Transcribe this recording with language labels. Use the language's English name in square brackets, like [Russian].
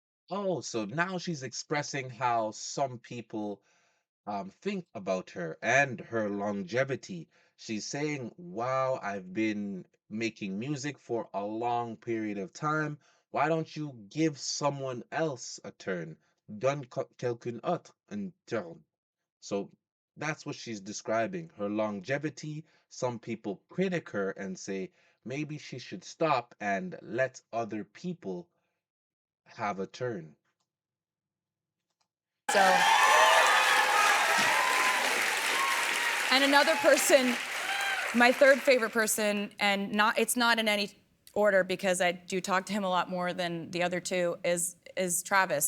[English] Oh, so now she's expressing how some people think about her and her longevity. She's saying, wow, I've been making music for a long period of time. Why don't you give someone else a turn? [French] Donne quelqu'un autre un turn. [English] So that's what she's describing. Her longevity. Some people critic her and say maybe she should stop and let other people have a turn. So, and another person, my third favorite person, and it's not in any order because I do talk to him a lot more than the other two, is Travis.